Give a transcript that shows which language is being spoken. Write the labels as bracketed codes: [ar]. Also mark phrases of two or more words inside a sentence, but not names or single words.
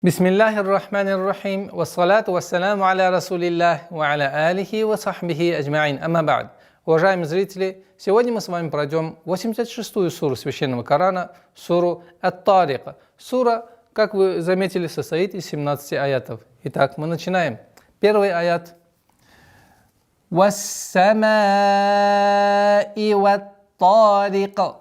[ar] بسم الله الرحمن الرحيم، والصلاة والسلام على رسول الله، وعلى آله وصحبه أجمعين، أما بعد. [ru] Уважаемые зрители, сегодня мы с вами пройдем 86-ю суру Священного Корана, суру Ат-Тарик. Сура, как вы заметили, состоит из 17 аятов. Итак, мы начинаем. Первый аят. [ar] «والسماء والطارق».